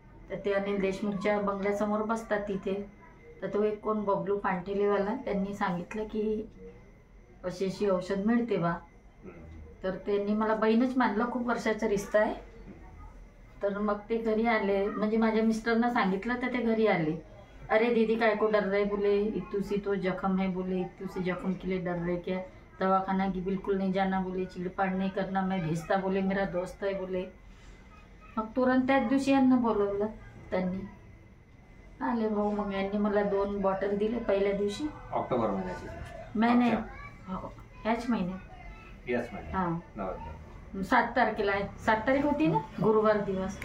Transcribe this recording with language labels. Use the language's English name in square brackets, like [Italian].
[Marathi] तर ते अनिल देशमुखच्या बंगल्यासमोर बसतात तिथे. तर तो एक कोण बबलू पांठेलेवाला, त्यांनी सांगितलं की अशी अशी औषध मिळते बा. तर त्यांनी मला बहीणच मानलं, खूप वर्षाचा रिश्ता आहे. तर मग ते घरी आले, म्हणजे माझ्या मिस्टरना सांगितलं तर ते घरी आले. [Hindi] अरे दीदी काय को डर रहे, बोले इतू सी तो जख्म है, बोले इतू सी जख्म के लिए डर रहे क्या? दवाखाना की बिल्कुल नहीं जाना, बोले चिड़पाड़ नहीं करना, मैं भेजता, बोले मेरा दोस्त है, बोले. [Marathi] मग तुरंत त्याच दिवशी यांना बोलवलं, त्यांनी आले भाऊ. मग यांनी मला 2 बॉटल दिले पहिल्या दिवशी. ऑक्टोबर महिन्याची? नाही, ह्याच महिन्यात. याच महिन्यात हा नोव्हेंबर. 7 तारखेला आहे. 7 तारीख होती ना, गुरुवार दिवस.